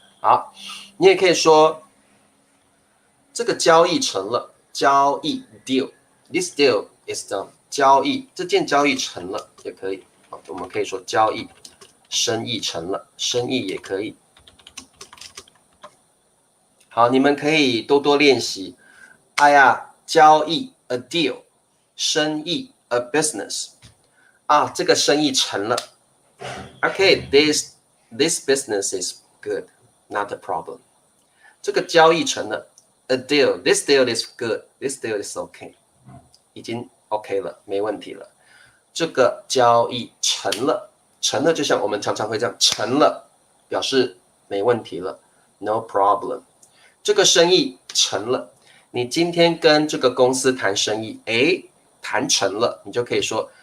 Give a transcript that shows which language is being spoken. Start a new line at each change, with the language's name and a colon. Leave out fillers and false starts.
Chinese: 好，你也可以说这个交易成了，交易 deal，
English: this deal is done，
Chinese: 交易这件交易成了也可以，我们可以说交易，生意成了，生意也可以。好，你们可以多多练习。哎呀，交易
English: a deal，
Chinese: 生意
English: a business。
Chinese: 啊，这个生意成了。
English: Okay, this business is good, not a problem.
Chinese: 这个交易成了。
English: A deal, this deal is good, this deal is okay.
Chinese: 已经 OK 了，没问题了。这个交易成了，成了就像我们常常会这样，成了表示没问题了 ，
English: no problem。
Chinese: 这个生意成了，你今天跟这个公司谈生意，谈成了，你就可以说。